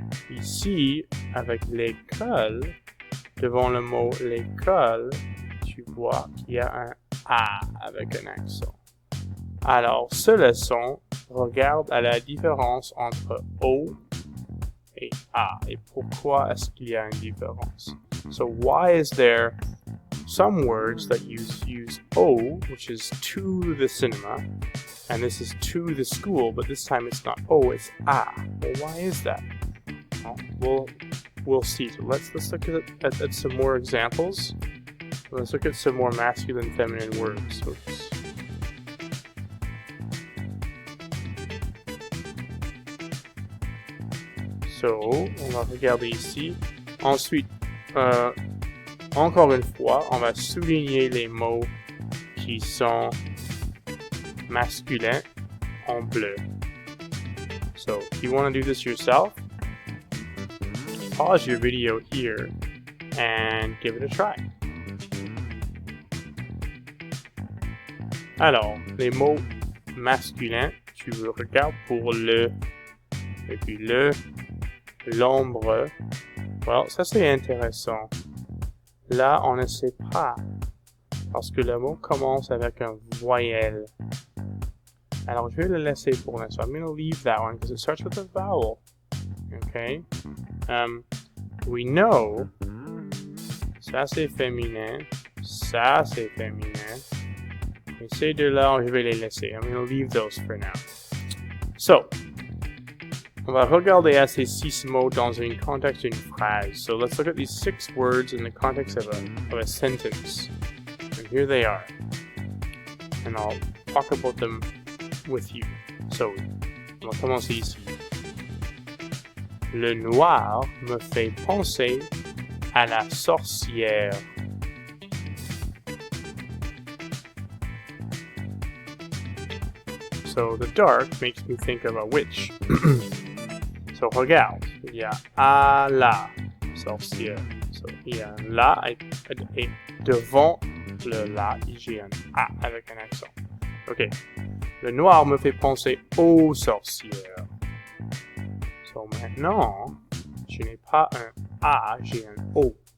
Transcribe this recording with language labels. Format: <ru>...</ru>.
<fr>Ici, avec l'école, devant le mot l'école, tu vois qu'il y a un A avec un accent. Alors, ce leçon regarde à la différence entre O et A. Et pourquoi est-ce qu'il y a une différence?</fr> <en>So, why is there some words that use O, which is to the cinema, and this is to the school, but this time it's not O, it's A. Well, why is that? Well, we'll see. So let's look at some more examples. Let's look at some more masculine, feminine words. Oops.</en> <fr>So, on va regarder ici. Ensuite, encore une fois, on va souligner les mots qui sont masculins en bleu.</fr> <en>So, if you want to do this yourself, pause your video here and give it a try.</en> <fr>Alors, les mots masculins, tu regardes pour le, et puis l'ombre. Well, ça c'est intéressant. Là, on ne sait pas, parce que le mot commence avec un voyelle. Alors, je vais le laisser pour l'instant.</fr> <en>I'm going to leave that one because it starts with a vowel. Okay? We know,</en> <fr>ça c'est féminin, ça c'est féminin. Et ces deux-là, je vais les laisser.</fr> <en>I'm going to leave those for now.</en> <fr>So, on va regarder à ces 6 mots dans un contexte d'une phrase.</fr> <en>So let's look at these 6 words in the context of a sentence. And here they are. And I'll talk about them with you.</en> <fr>So, on va commencer ici. Le noir me fait penser à la sorcière.</fr> <en>So the dark makes me think of a witch.</en> <fr>So regarde, il y a à la sorcière. So il y a un la et devant le la, j'ai un a avec un accent. Ok. Le noir me fait penser aux sorcières. So maintenant, je n'ai pas un a, j'ai un o.</fr>